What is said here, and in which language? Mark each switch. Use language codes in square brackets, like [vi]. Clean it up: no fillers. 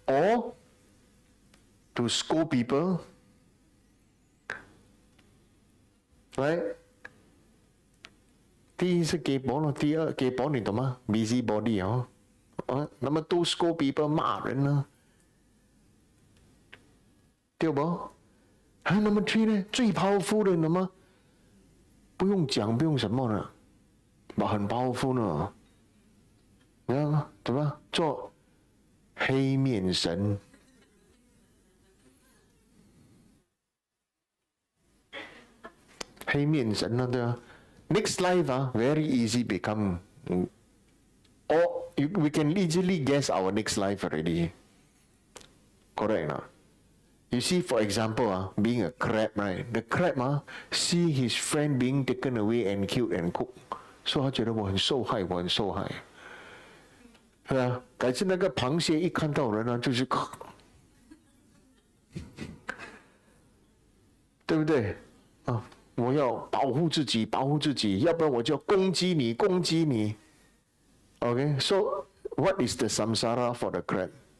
[en] Or to scold people, right? [zh] 第一是 kepo 了，第二 kepo 你懂吗 ？busybody 那么 [en] to scold people [zh] 骂人呢，对不？那么 3呢，最 powerful 的，你懂吗？不用讲，不用什么了，很 powerful 呢，你知道吗？怎么做黑面神？黑面神了，对吧 [en] ？Next life very easy become, or we can easily guess our next life already. Correct not? You see, for example, being a crab, right? The crab see his friend being taken away and killed and cooked, so [zh] 他觉得我很受害，我很受害。是啊，改次那个螃蟹一看到人就是，对不对？我要保护自己，要不然我就攻击你。 [en] Okay, so what is the samsara for the crab?